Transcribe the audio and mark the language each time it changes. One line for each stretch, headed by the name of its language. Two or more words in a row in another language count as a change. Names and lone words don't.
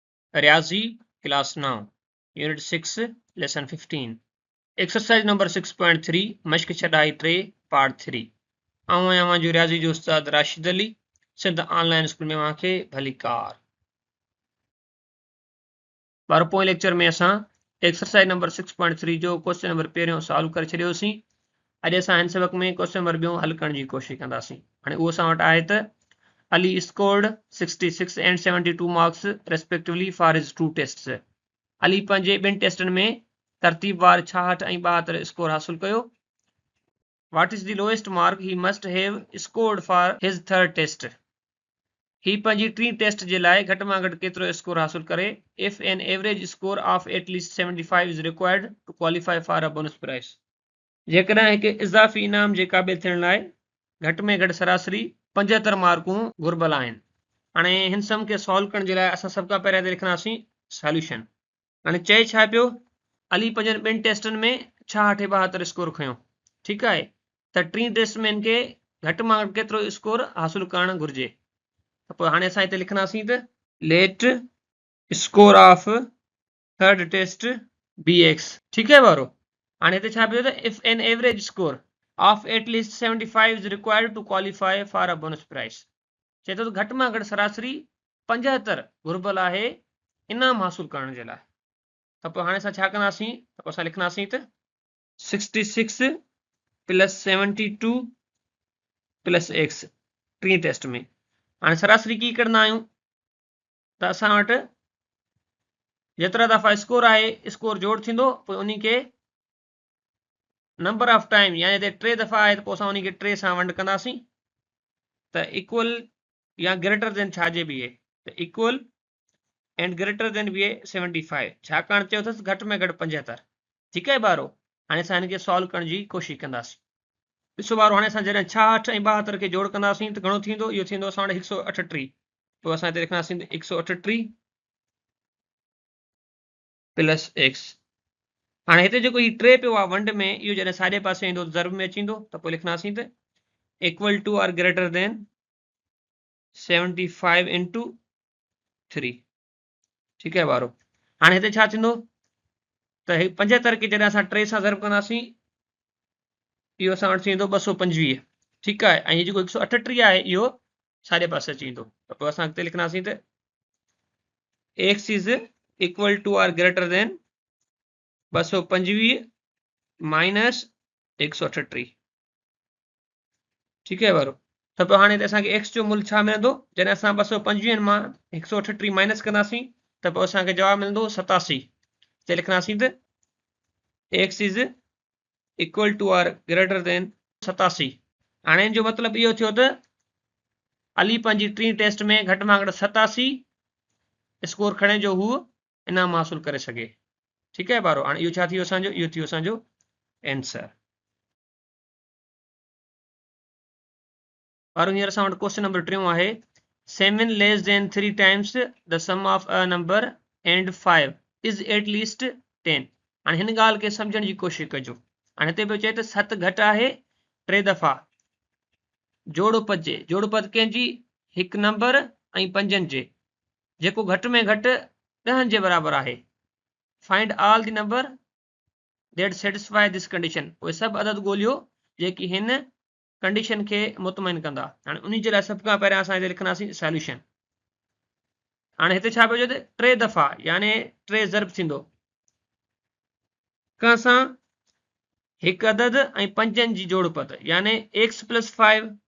Sindhi: रियाजी क्लास 9
English: unit 6 lesson 15 exercise number 6.3
Sindhi: मश्क छॾाई 3 पार्ट 3 आवां जो रियाजी जो उस्ताद राशिद अली सिंध
English: online school
Sindhi: में अव्हांखे भली कार बार पोएं लेक्चर में असां
English: exercise number 6.3
Sindhi: जो
English: question number
Sindhi: पहिरियों सॉल्व करे छॾियोसीं। अॼु असां हिन सबक में
English: question number
Sindhi: ॿियों हल करण जी कोशिशि कंदासीं। हाणे उहो असां वटि आहे त
English: Ali scored 66 and 72 marks respectively for his two tests.
Sindhi: Ali पंहिंजे ॿिनि टेस्टनि में तरतीबवार 66 ऐं 72 स्कोर हासिल कयो।
English: What is the lowest mark he must have scored for his third test?
Sindhi: ही पंहिंजी टीं टेस्ट जे लाइ घटि मां घटि केतिरो स्कोर हासिल करे।
English: If an average score of at least 75 is required to qualify for a bonus prize.
Sindhi: जेकॾहिं हिकु इज़ाफ़ी इनाम जे क़ाबिल थियण लाइ घटि में घटि सरासरी 75 मार्कूं घुर्बल आहिनि। हाणे हिन सम खे सॉल्व करण जे लाइ असां सभ खां पहिरियों लिखंदासीं सॉल्यूशन। हाणे चए छा पियो, अली पंहिंजनि ॿिनि टेस्टनि में 66 72 स्कोर खयो। ठीकु आहे, त टीं टेस्ट में हिन खे घटि मां घटि केतिरो स्कोर हासिल करणु घुर्जे। त पोइ हाणे असां हिते लिखंदासीं त
English: let score of third test BX.
Sindhi: ठीकु आहे वारो। हाणे हिते छा पियो त
English: if an average score of at least 75 is required to qualify for a bonus prize.
Sindhi: चए थो त घटि मां घटि सरासरी 75 घुर्बल आहे इनाम हासिल करण जे लाइ। त पोइ हाणे असां छा कंदासीं, त पोइ असां लिखंदासीं त 66 प्लस 72 प्लस x टीं टेस्ट में। हाणे सरासरी की कढंदा आहियूं त असां वटि जेतिरा दफ़ा स्कोर आहे स्कोर जोड़ थींदो, पोइ उन खे
English: number of time
Sindhi: यानी ते 3 दफ़ा आहे त पोइ असां उन खे 3 सां वंड कंदासीं त
English: equal ya greater than
Sindhi: छाजे बि आहे त
English: equal and greater than
Sindhi: बि आहे 75 छाकाणि चयो अथसि घटि में घटि 75। ठीकु आहे ॿारो। हाणे असां हिन खे सॉल्व करण जी कोशिशि कंदासीं। ॾिसो ॿारो, हाणे असां जॾहिं 66 ऐं 72 खे जोड़ कंदासीं त घणो थींदो, इहो थींदो असां वटि 138। पोइ असां हिते लिखंदासीं 138 प्लस x। हाणे हिते जेको हीउ 3 पियो आहे वंड में, इहो जॾहिं साॼे पासे ईंदो ज़र्ब में अची वेंदो, त पोइ लिखंदासीं त
English: equal to or greater than 75 into 3.
Sindhi: ठीकु आहे वारो। हाणे हिते छा थींदो त 75 खे जॾहिं असां 3 सां ज़र्ब कंदासीं, इहो असां वटि थींदो 225। ठीकु आहे, ऐं जेको 138 आहे इहो साॼे पासे अची वेंदो। त पोइ असां अॻिते लिखंदासीं त
English: x is equal to or greater than 225 minus 138.
Sindhi: ठीकु आहे वारो। त पोइ हाणे असांखे x जो मूल्य छा मिलंदो, जॾहिं असां 225 मां 138 माइनस कंदासीं त पोइ असांखे जवाबु मिलंदो 87। हिते लिखंदासीं त
English: x is equal to or greater than 87.
Sindhi: हाणे जो मतिलबु इहो थियो त अली पंहिंजी टीं टेस्ट में घटि मां घटि 87 स्कोर खणे जो हू इनाम हासिल करे सघे। ठीकु आहे ॿारो। हाणे इहो छा थियो असांजो, इहो थियो असांजो आंसर। ॿारो हींअर असां वटि
English: question number 3
Sindhi: आहे
English: 7 less than 3 times the sum of a number and 5 is at least 10.
Sindhi: हाणे हिन ॻाल्हि खे सम्झण जी कोशिशि कजो। हाणे हिते पियो चए त 7 घटि आहे 3 दफ़ा जोड़पद जे, जोड़पद कंहिंजी, हिकु नंबर ऐं 5 जे, जेको घटि में घटि 10 जे बराबरि आहे।
English: find all the number that satisfy this condition.
Sindhi: उहे सभु अदद ॻोल्हियो जेकी हिन कंडीशन खे मुतमइन कंदा। हाणे उन जे लाइ सभ खां पहिरियों असां हिते लिखंदासीं सॉल्यूशन। हाणे हिते छा पियो चए त 3 दफ़ा यानी 3 ज़र्ब थींदो कंहिंसां हिकु अदद ऐं 5 जी जोड़पद यानी x प्लस 5।